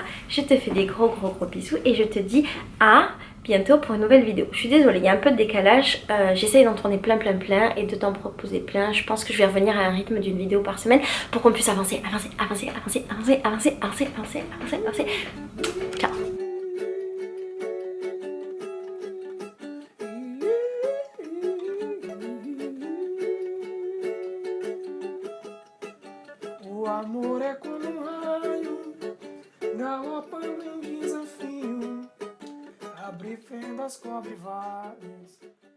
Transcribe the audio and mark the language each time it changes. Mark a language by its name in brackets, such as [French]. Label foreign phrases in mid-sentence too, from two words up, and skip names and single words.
[French] Je te fais des gros bisous et je te dis à bientôt pour une nouvelle vidéo. Je suis désolée, il y a un peu de décalage. J'essaye d'en tourner plein et de t'en proposer plein. Je pense que je vais revenir à un rythme d'une vidéo par semaine pour qu'on puisse avancer. Ciao. [Portuguese] O amor é como raio, galopa em desafio, abre fendas, cobre vales.